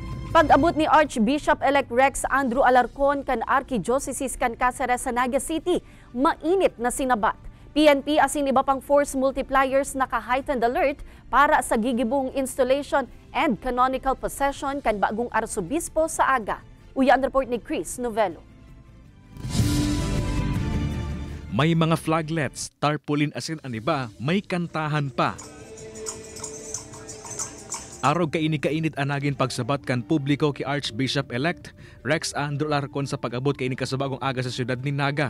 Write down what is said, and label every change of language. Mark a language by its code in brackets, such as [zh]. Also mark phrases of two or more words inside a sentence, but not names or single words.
[bik] Pag-abot ni Archbishop-elect Rex Andrew Alarcon kan Archdiocese kan Cáceres sa Naga City, mainit na sinabat. PNP asin iba pang force multipliers naka- [en] heightened alert [bik] para sa gigibong [en] installation and canonical possession [bik] kan bagong arsobispo sa Aga. Uyan report ni Chris Novelo. May mga flaglets, tarpaulin asin aniba, may kantahan pa. Araw kainit anagin pagsabat kan publiko ki Archbishop-elect Rex Andrew Alarcon sa pag-abot kaini kasabagong aga sa siyudad ni Naga.